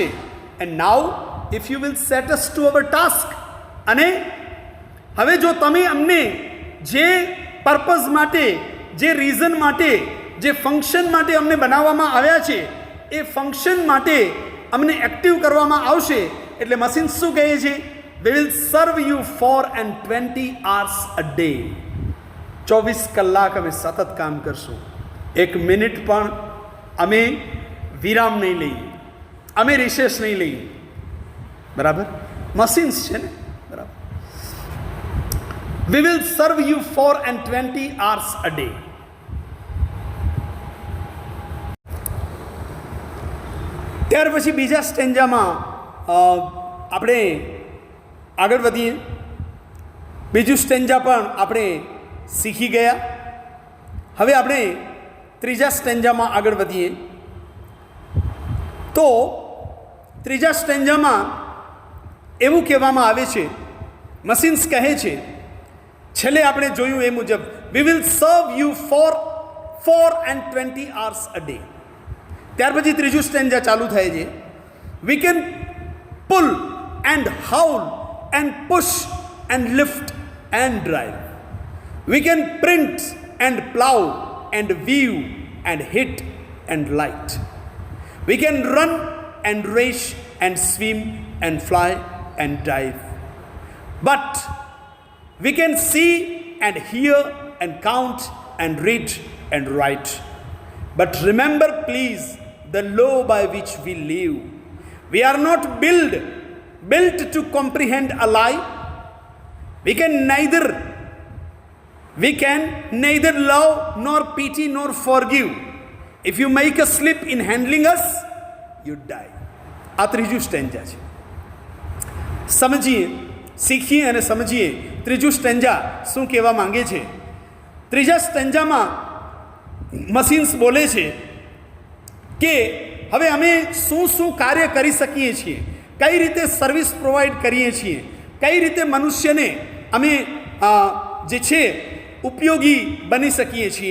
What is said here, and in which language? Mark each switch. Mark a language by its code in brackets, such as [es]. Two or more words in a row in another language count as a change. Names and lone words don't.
[en] And now if you will set us to our task, [gu] અને હવે જો તમે અમને જે પર્પઝ માટે, જે રીઝન માટે, જે ફંક્શન માટે અમને બનાવવામાં આવ્યા છે, એ ફંક્શન માટે અમને એક્ટિવ કરવામાં આવશે. એટલે મશીન શું કહે છે? [en] We will serve you 420 hours a day. [gu] 24 કલાક અમે સતત કામ કરશું. 1 મિનિટ પણ અમે વિરામ નહીં લઈએ, અમે રિસેસ નહીં લઈએ, બરાબર? મશીન્સ છે ને, બરાબર? [en] We will serve you 420 hours a day. [gu] ત્યાર પછી બીજા સ્ટેન્જામાં આપણે આગળ વધીએ. બીજું સ્ટેન્જા પણ આપણે શીખી ગયા. હવે આપણે ત્રીજા સ્ટેન્જામાં આગળ વધીએ. તો ત્રીજા સ્ટેન્જામાં એવું કહેવામાં આવે છે, મશીન્સ કહે છે, છેલ્લે આપણે જોયું એ મુજબ, [en] We will serve you 420 hours a day. [gu] ત્યાર પછી ત્રીજું સ્ટેન્જા ચાલુ થાય છે, [en] We can pull and haul and push and lift and drive. We can print and plough and weave and heat and light. We can run and race and swim and fly and dive. But we can see and hear and count and read and write. But remember, please, the law by which we live. We are not built to comprehend a lie. We can neither love nor pity nor forgive. If you make a slip in handling us, you die. [gu] આ ત્રીજું સ્ટેન્જા છે. સમજીએ, શીખીએ અને સમજીએ ત્રીજું સ્ટેન્જા શું કહેવા માંગે છે. ત્રીજા સ્ટેન્જામાં મશીન્સ બોલે છે કે હવે અમે શું શું કાર્ય કરી શકીએ છીએ, કઈ રીતે [en] service provide [gu] કરીએ છીએ, કઈ રીતે મનુષ્યને અમે જે છે ઉપયોગી બની શકીએ છીએ.